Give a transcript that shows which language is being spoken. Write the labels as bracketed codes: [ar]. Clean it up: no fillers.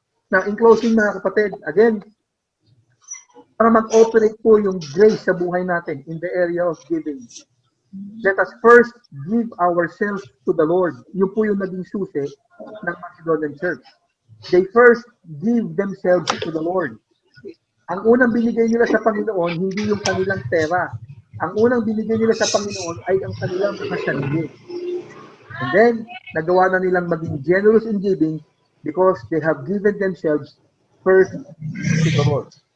[en] Now, in closing [tl] mga kapatid, [en] again, [tl] para mag-operate po yung [en] grace [tl] sa buhay natin [en] in the area of giving, let us first give ourselves to the Lord. [tl] Yun po yung naging susi ng Macedonian Church. [en] They first give themselves to the Lord. [tl] Ang unang binigay nila sa Panginoon, hindi yung kanilang pera. Ang unang binigay nila sa Panginoon ay ang kanilang mga sarili. [en] And then, [tl] nagawa na nilang maging [en] generous in giving because they have given themselves first to the Lord.